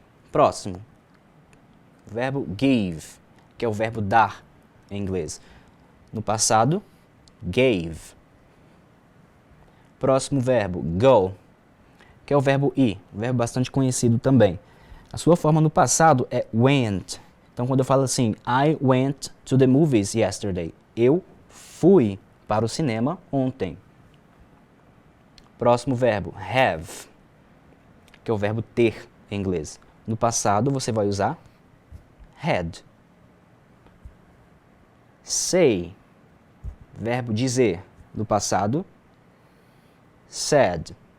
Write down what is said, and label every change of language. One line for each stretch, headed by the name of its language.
Portuguese: Próximo. Verbo give, que é o verbo dar em inglês. No passado, gave. Próximo verbo, go, que é o verbo ir, um verbo bastante conhecido também. A sua forma no passado é went. Então, quando eu falo assim,
English: I went to the movies yesterday.
Portuguese: Eu fui para o cinema ontem. Próximo verbo, have, que é o verbo ter em inglês. No passado, você vai usar had. Say, verbo dizer. No passado, said.